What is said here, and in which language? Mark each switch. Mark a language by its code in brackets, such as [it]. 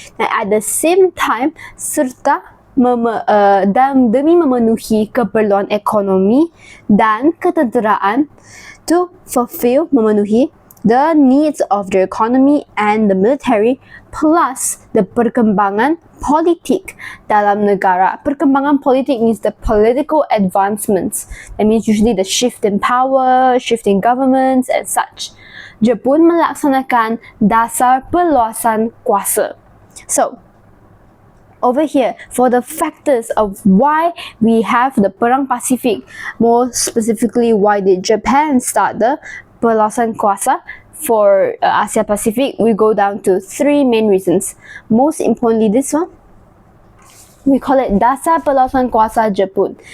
[en] And at the same time, [ms] serta dan demi memenuhi keperluan ekonomi dan ketenteraan [en] to fulfill, [ms] memenuhi [en] the needs of the economy and the military, plus the [ms] perkembangan politik dalam negara. Perkembangan politik [en] means the political advancements. That means usually the shift in power, shift in governments and such. [ms] Jepun melaksanakan dasar perluasan kuasa. [en] So, over here, for the factors of why we have the Perang Pasifik, more specifically, why did Japan start the [ms] perluasan kuasa [en] for Asia Pacific, we go down to 3 main reasons. Most importantly, this one, we call it [ms] Dasar Perluasan Kuasa Jepun.